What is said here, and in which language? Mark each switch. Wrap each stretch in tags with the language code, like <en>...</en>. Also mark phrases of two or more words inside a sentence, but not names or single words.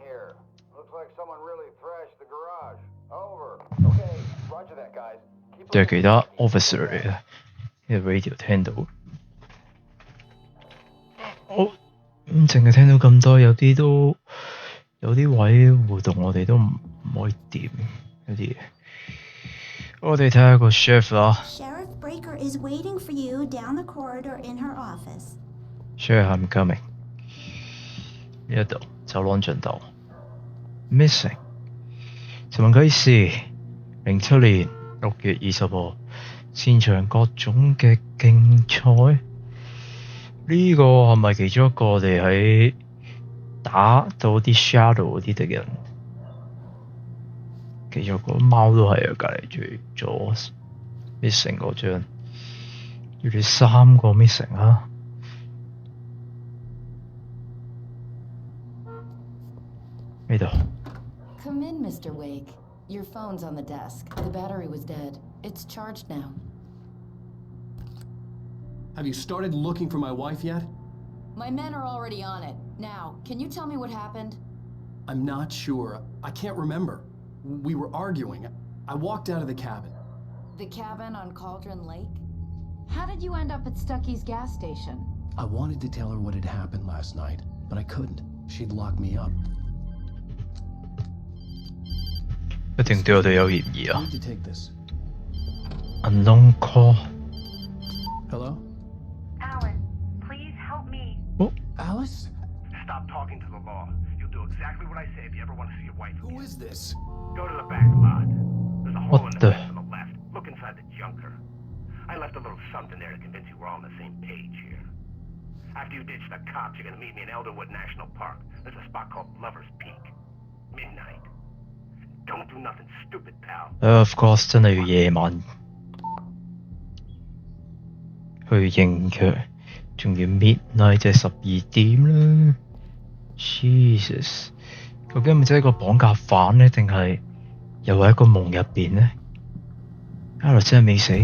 <yue>定係其他 officer 嚟嘅？呢個 radio 聽到。我淨係聽到咁多，有啲位互動我哋都唔可以掂，有啲嘢。我哋睇下個 chef 啦。</yue> <en>Sheriff Breaker is waiting for you down the corridor in her office. Sure, I'm coming.</en> <yue>呢一度走廊盡頭 Missing 尋問啟事07年6月20號擅長各種嘅競賽，呢個係咪其中一個我哋喺打到啲 shadow 嗰啲敵人？其中一個貓都係啊，隔離最左 missing 嗰張，要你3個 missing 啊！呢度。</yue> <en>Come in, Mr. Wake. Your phone's on the desk. The battery was dead. It's charged now. Have you started looking for my wife yet? My men are already on it. Now, can you tell me what happened? I'm not sure. I can't remember. We were arguing. I walked out of the cabin. The cabin on Cauldron Lake? How did you end up at Stucky's gas station? I wanted to tell her what had happened last night, but I couldn't. She'd lock me up.</en> <yue>一定對我哋有嫌疑啊</yue> <en>I need to take this. ！Unknown call。 Hello? Alan, please help me. Alice? Stop talking to the law. You'll do exactly what I say if you ever want to see your wife again. Who is this? Go to the back lot. There's a hole What in the the- fence on the left. Look inside the junker. I left a little something there to convince you we're all on the same page here. After you ditch the cops, you're gonna meet me in Elderwood National Park. There's a spot called Lover's Peak. Midnight. Don't do nothing stupid, pal. Of course，</en> <yue>真係要夜晚去應佢，仲要 midnight 即係12點啦。Jesus， 究竟係咪真係一個綁架犯呢？定係又喺一個夢入邊呢 ？Alex 真係未死。</yue>